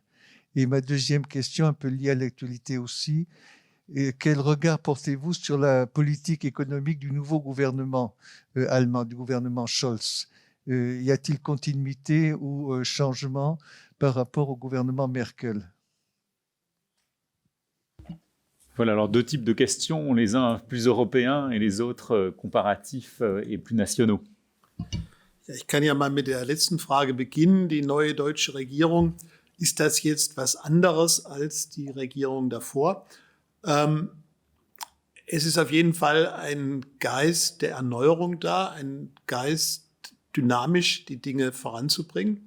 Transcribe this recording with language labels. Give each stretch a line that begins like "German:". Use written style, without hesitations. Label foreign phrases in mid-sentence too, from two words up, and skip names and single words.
French: Et ma deuxième question, un peu liée à l'actualité aussi, quel regard portez-vous sur la politique économique du nouveau gouvernement allemand, du gouvernement Scholz? Y a-t-il continuité ou changement par rapport au gouvernement Merkel? Voilà, alors 2 types de questions, les uns plus européens et les autres comparatifs et plus nationaux.
German: Ja, ich kann ja mal mit der letzten Frage beginnen. Die neue deutsche Regierung, ist das jetzt was anderes als die Regierung davor? Es ist auf jeden Fall ein Geist der Erneuerung da, ein Geist, dynamisch die Dinge voranzubringen.